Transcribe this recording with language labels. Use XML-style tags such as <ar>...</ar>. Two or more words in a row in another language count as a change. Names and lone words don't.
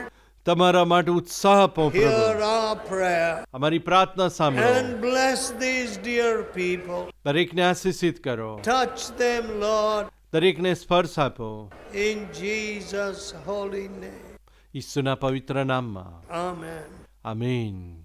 <gu>તમારા માટે ઉત્સાહ આપો</gu> <en>Hear</en> <gu>પ્રભુ.</gu> <en>our prayer</en> <gu>અમારી પ્રાર્થના સાંભળો.</gu> <en>and bless these dear people.</en> <gu>દરેકને આશીષિત કરો.</gu> <en>Touch them, Lord,</en> <gu>દરેકને સ્પર્શ આપો.</gu> <en>in Jesus' holy name.</en> <gu>ઈસુના પવિત્ર નામમાં.</gu> <en>Amen.</en> <gu>આમીન.</gu>